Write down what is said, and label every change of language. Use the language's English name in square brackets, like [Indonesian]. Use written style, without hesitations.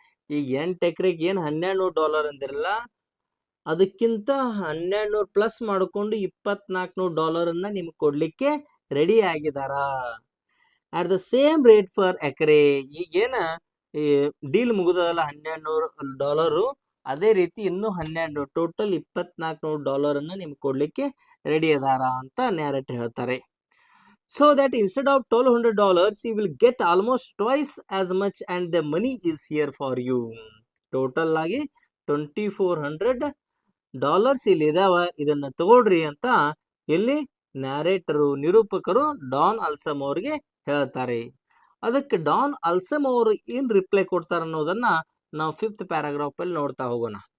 [Kannada] ಈಗ 8 ಎಕರೆಗೆ ಏನ್ $1200 ಅಂದಿರಲ್ಲ, ಅದಕ್ಕಿಂತ $1200 ಪ್ಲಸ್ ಮಾಡಿಕೊಂಡು $2400 ನಿಮ್ಗೆ ಕೊಡ್ಲಿಕ್ಕೆ ready ಆಗಿದಾರ. [English] At the same rate for acre. [Kannada] ಈಗೇನ ಡೀಲ್ ಮುಗಿದಲ್ಲ $1200, ಅದೇ ರೀತಿ ಇನ್ನೂ 12 ಟೋಟಲ್ $2400 ನಿಮ್ಗೆ ಕೊಡ್ಲಿಕ್ಕೆ ರೆಡಿ ಅದಾರ ಅಂತ ನ್ಯಾರೇಟ್ ಹೇಳ್ತಾರೆ. [English] So that instead of $1200 you will get almost twice as much and the money is here for you. [Kannada] Total ಆಗಿ $2400 ಇಲ್ಲಿ ಇದಾವ, ಇದನ್ನ ತಗೊಳ್ರಿ ಅಂತ ಇಲ್ಲಿ ನ್ಯಾರೇಟರು, ನಿರೂಪಕರು ಡಾನ್ ಅಲ್ಸಮ್ ಅವ್ರಿಗೆ ಹೇಳ್ತಾರೆ. ಅದಕ್ಕೆ ಡಾನ್ ಅಲ್ಸಮ್ ಅವರು ಏನ್ ರಿಪ್ಲೈ ಕೊಡ್ತಾರ ಅನ್ನೋದನ್ನ ನಾವು 5th ಪ್ಯಾರಾಗ್ರಾಫ್ ಅಲ್ಲಿ ನೋಡ್ತಾ ಹೋಗೋಣ.